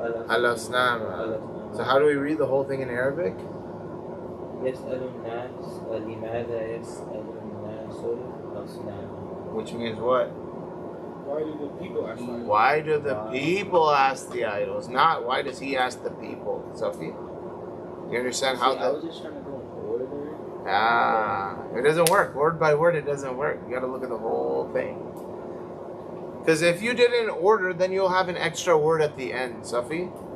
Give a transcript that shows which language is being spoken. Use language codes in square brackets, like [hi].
[en] Al-asnam. So how do we read the whole thing in Arabic? [ar] يسأل الناس لماذا يسأل الناس الأصنام. [en] Which means what? Why do the people ask that? Why do the people ask the idols? Not why does he ask the people? Sophie? You understand how I was just trying to go in order. it doesn't work. Word by word, it doesn't work. You got to look at the whole thing. Because if you did it in order, then you'll have an extra word at the end. Safi?